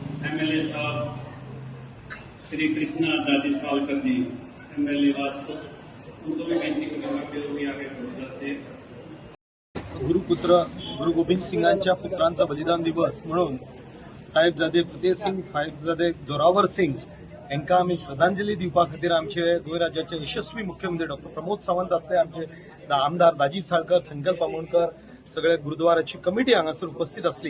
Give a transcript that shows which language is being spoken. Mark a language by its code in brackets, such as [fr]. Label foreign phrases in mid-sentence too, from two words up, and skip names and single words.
[hi] एमएलए साहब श्री कृष्णा दादी सावकर जी, एमएलए वास्को, उनको भी बेनती करूंगा कि वो भी आगे गुरुद्वारा से [kok] गुरुपुत्र गुरु गोविंद सिंगांच्या पुत्रांचा बलिदान दिवस म्हणून साहेबजादे फतेह सिंग, साहेबजादे जोरावर सिंग यांना आम्ही श्रद्धांजली दिवपा खातीर आमचे गोंय राज्याचे यशस्वी मुख्यमंत्री डॉक्टर प्रमोद सावंत असले, आमचे आमदार दाजी साळकर, संकल्प आमोणकर, सगळे गुरुद्वाराची कमिटी हांगासर उपस्थित असली.